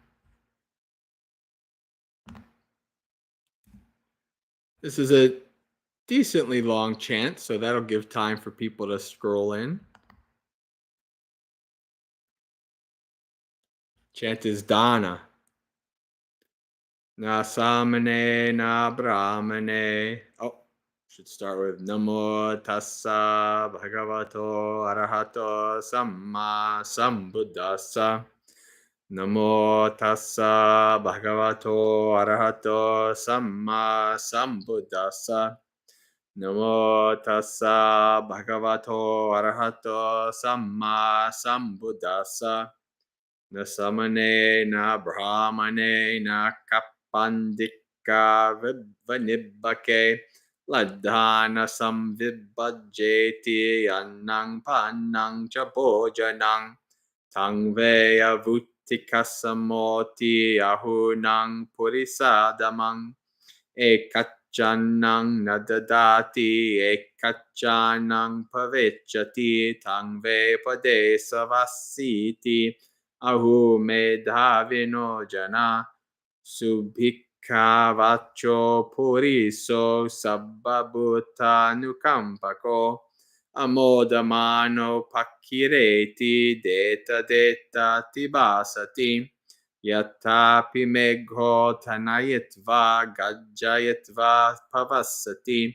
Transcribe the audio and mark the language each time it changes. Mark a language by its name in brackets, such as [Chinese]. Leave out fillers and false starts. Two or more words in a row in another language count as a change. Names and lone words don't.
[English] This is a decently long chant, so that'll give time for people to scroll in. Chant is Dana. [Pali] Na samane na brahmane. [English] Oh, should start with [Pali] Namo tassa bhagavato arahato samma sambuddhassa. Namo tassa bhagavato arahato samma sambuddhassa. Namo tassa bhagavato arahato samma sambuddhassa. Na samane na brahmane na kapandika vanibbake ladhana samvibhajeti annang pannang cha bhojanang tangve avutikasamoti ahunang purisadamang ekachanang nadadati ekachanang pavechati tangve padesavasiti ahu medhavino jana subhikha vacho puriso sabbabhuta nukampako amodamano pakireti deta deta tibasati Yatapi megho tanayitva gajayitva pavasati.